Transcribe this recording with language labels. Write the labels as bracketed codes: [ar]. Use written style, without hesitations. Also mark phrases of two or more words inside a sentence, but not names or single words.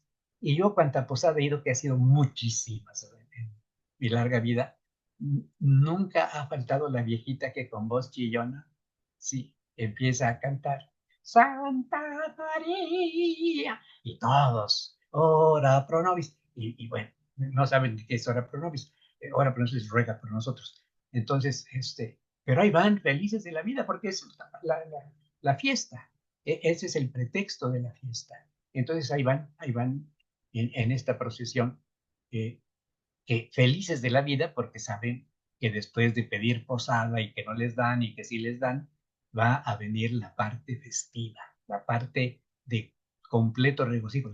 [es] Y yo cuanta posada he ido, que ha sido muchísimas en mi larga vida, nunca ha faltado la viejita que con voz chillona, sí, empieza a cantar Santa María, y todos, [la] ora pro nobis, [es] y bueno, no saben qué es [la] ora pro nobis, ora pro nobis [es] ruega por nosotros. Entonces, pero ahí van felices de la vida porque es la fiesta. Ese es el pretexto de la fiesta. Entonces ahí van en esta procesión, eh, que felices de la vida porque saben que después de pedir posada y que no les dan y que sí les dan, va a venir la parte festiva, la parte de completo regocijo.